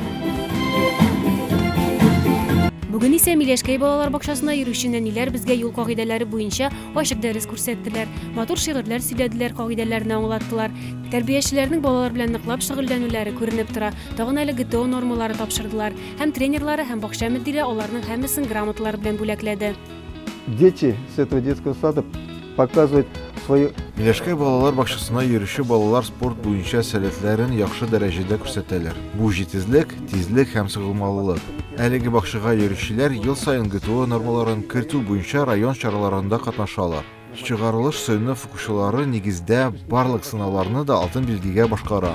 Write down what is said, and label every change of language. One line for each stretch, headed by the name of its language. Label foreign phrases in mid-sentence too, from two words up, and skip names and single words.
Tatar: Бүген исә Миләшкәй балалар бакчасына йөрүче нәниләр безгә юл кагыйдәләре буенча ачык дәрес күрсәттеләр. Матур шигырьләр сөйләделәр, кагыйдәләрне аңлаттылар. Тәрбиячеләрнең балалар белән ныклап шөгыльләнүләре күренеп тора. Тагын әле ГТО нормалары тапшырдылар. Һәм тренерлары һәм бакча мөдире аларның һәммәсен грамоталар белән бүләкләде.
Russian: Дети с этого детского сада показывают свою...
Tatar: Миләшкәй балалар бакчасына йөрүче балалар спорт буенча сәләтләрен яхшы дәрәҗәдә күрсәтәләр. Бу җитезлек, тизлек һәм сыгылмалылык. Әлеге бакчага йөрүчеләр ел саен ГТО нормаларын кертү буенча район чараларында катнашалар. Чыгарылыш сыйныф укучылары нигездә барлык сынауларны да алтын билгегә башкара.